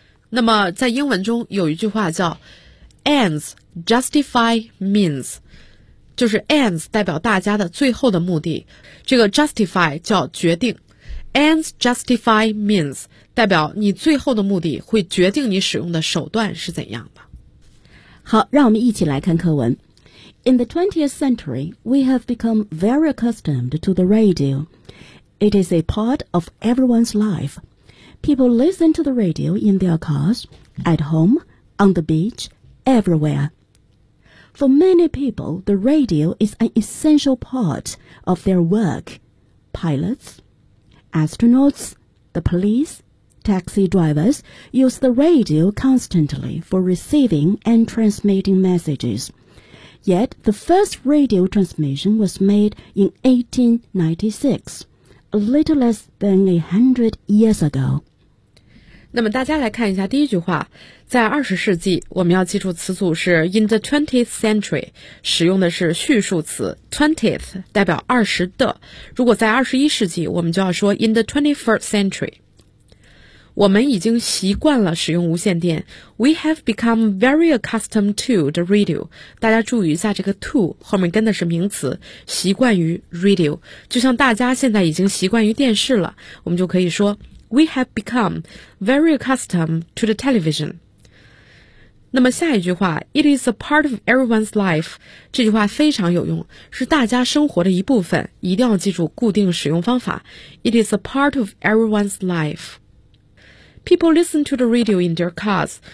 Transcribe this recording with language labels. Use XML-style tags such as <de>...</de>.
<zh>那么在英文中有一句话叫</zh> <en>Ends Justify Means，</en> <zh>就是 Ends 代表大家的最后的目的，这个 Justify 叫决定， Ends Justify Means代表你最后的目的会决定你使用的手段是怎样的。好，让我们一起来看课文。</zh> <en>In the 20th century, we have become very accustomed to the radio. It is a part of everyone's life. People listen to the radio in their cars, at home, on the beach, everywhere. For many people, the radio is an essential part of their work. Pilots, astronauts, the police,Taxi drivers use the radio constantly for receiving and transmitting messages. Yet, the first radio transmission was made in 1896, a little less than 100 years ago.</en> <zh>那么大家来看一下第一句话，在二十世纪，我们要记住词组是</zh> <en>in the 20th century，</en> <zh>使用的是序数词 20th， 代表二十的。如果在二十一世纪，我们就要说</zh> <en>in the 21st century。</en> <zh>我们已经习惯了使用无线电。</zh> <en>We have become very accustomed to the radio.</en> <zh>大家注意一下这个 to 后面跟的是名词，习惯于 radio。就像大家现在已经习惯于电视了，我们就可以说</zh> <en>We have become very accustomed to the television.</en> <zh>那么下一句话</zh> <en>It is a part of everyone's life.</en> <zh>这句话非常有用，是大家生活的一部分，一定要记住固定使用方法。</zh> <en>It is a part of everyone's life. People listen to the radio in their cars.</en>